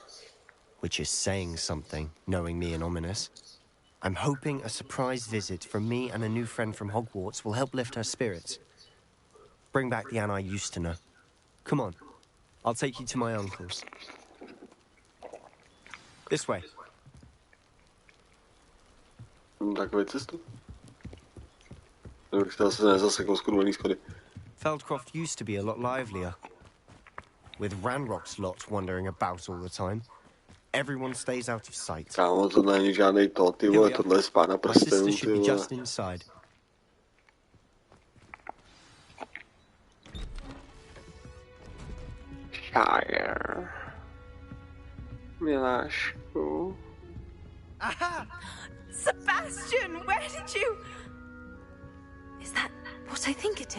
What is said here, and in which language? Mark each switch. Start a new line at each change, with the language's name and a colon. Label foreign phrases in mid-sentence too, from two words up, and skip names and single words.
English: Which is saying something, knowing me and Ominous. I'm hoping a surprise visit from me and a new friend from Hogwarts will help lift her spirits. Bring back the Anne I used to know. Come on. I'll take you to my uncle's. This way.
Czech: Takovou cestu? Kdybych se nezasekl skurvený schody.
English: Feldcroft used to be a lot livelier. With Ranrock's lot wandering about all the time. Everyone stays out of sight.
Czech: Kámo, tohle není žádnej to, ty vole, tohle je Pána prstenů, ty vole.
English: Just inside. Shire.
Czech: Milášku. Aha!
English: Sebastian, where did you... Is that what I think it is?